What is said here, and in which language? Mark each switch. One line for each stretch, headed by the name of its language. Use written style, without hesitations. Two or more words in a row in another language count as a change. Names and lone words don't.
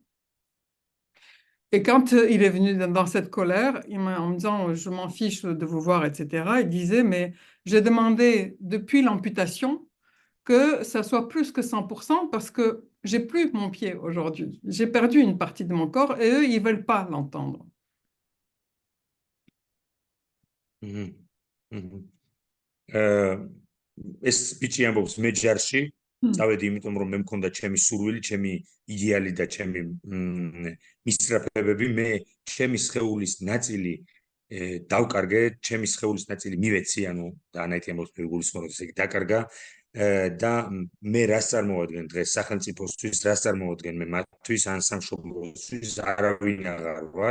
French: Et quand il est venu dans cette colère, en me disant, je m'en fiche de vous voir, etc., il disait, mais j'ai demandé depuis l'amputation que ça soit plus que 100% parce que j'ai plus mon pied aujourd'hui. J'ai perdu une partie de mon corps et eux, ils veulent pas l'entendre.
Georgian: ეს ბიჭი ამბობს, მე ჯარში წავედი, იმიტომ რომ მე მქონდა ჩემი სურვილი, ჩემი იდეალი და ჩემი მისწრაფებები. მე ჩემი სხეულის ნაწილი დავკარგე, ჩემი სხეულის ნაწილი მივეცი, ანუ დანაეთი ამბობს გულისხმობ, ესე იგი დაკარგა და მე რას წარმოვადგენ დღეს სახელმწიფოსთვის, რას წარმოვადგენ მე მათთვის, ან სამშობლოსთვის, არავინ აღარ ვარ.